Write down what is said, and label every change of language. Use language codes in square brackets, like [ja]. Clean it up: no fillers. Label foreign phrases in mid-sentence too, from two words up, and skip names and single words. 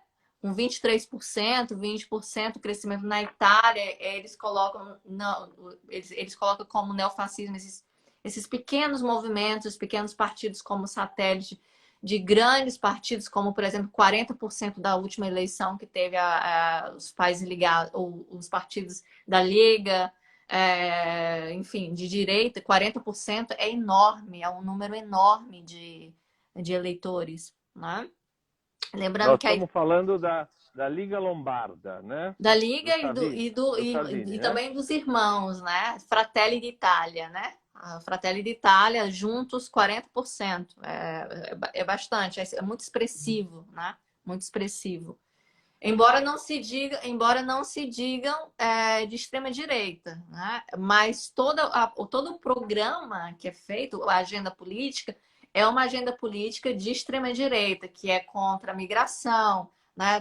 [pt] Com 23%, 20% crescimento na Itália, eles colocam, não, eles colocam como neofascismo esses pequenos movimentos, pequenos partidos como satélite de grandes partidos, como, por exemplo, 40% da última eleição que teve os países ligados, ou os partidos da Liga, enfim, de direita, 40% é enorme, é um número enorme de eleitores, né? Lembrando Nós que a estamos falando da Liga Lombarda, né? da Do Liga Salvini, do Salvini, e né? também dos irmãos, né? Fratelli d'Italia, né? A Fratelli d'Italia, juntos 40%. É bastante, é muito expressivo, né? Muito expressivo. Embora não se digam de extrema direita, né? Mas todo o programa que é feito, a agenda política, é uma agenda política de extrema direita, que é contra a migração, né?